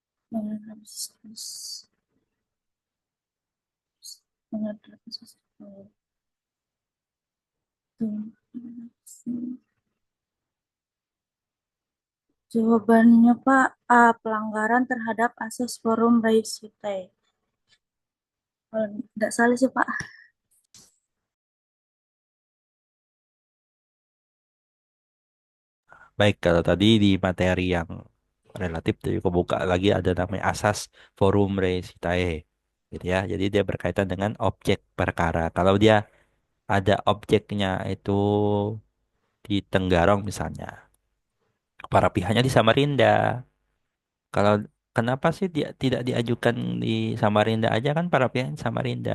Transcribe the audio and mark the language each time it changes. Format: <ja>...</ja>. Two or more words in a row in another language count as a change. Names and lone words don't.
<id>Jawabannya Pak A. Pelanggaran terhadap asas</id> <la>forum res vitae.</la> <id>Kalau tidak salah sih Pak. Baik, kalau tadi di materi yang relatif tadi kebuka lagi ada namanya asas</id> <la>forum res vitae,</la> <id>gitu ya. Jadi dia berkaitan dengan objek perkara. Kalau dia ada objeknya itu di Tenggarong misalnya, para pihaknya di Samarinda. Kalau kenapa sih dia tidak diajukan di Samarinda aja kan para pihak di Samarinda?</id>